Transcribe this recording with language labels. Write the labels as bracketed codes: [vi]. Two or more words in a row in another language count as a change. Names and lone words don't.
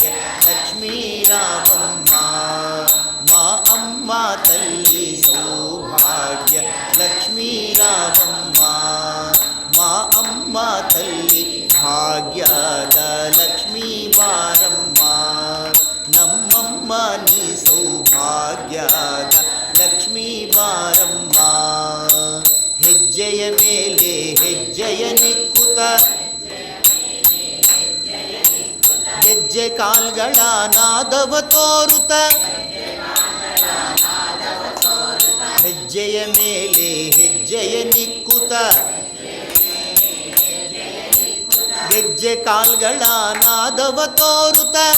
[te] లక్ష్మీ రావమ్మ మా అమ్మ తల్లి సౌభాగ్య లక్ష్మీ రావమ్మ మా అమ్మ తల్లి [kn] ಭಾಗ್ಯದ ಲಕ್ಷ್ಮೀ ಬಾರಮ್ಮ ನಮ್ಮಮ್ಮ ನೀ ಸೌಭಾಗ್ಯದ ಲಕ್ಷ್ಮೀ ಬಾರಮ್ಮ ಹೆಜ್ಜೆಯ ಮೇಲೆ ಹೆಜ್ಜೆಯ ನಿಕ್ಕುತ ಹೆಜ್ಜೆ ಕಾಲ್ಗಳ ನಾದವ ತೋರುತ ಹೆಜ್ಜೆಯ ಮೇಲೆ ಹೆಜ್ಜೆಯ ನಿಕ್ಕುತ ಗೆಜ್ಜೆ ಕಾಲ್ಗಳ ನಾದವ ತೋರುತ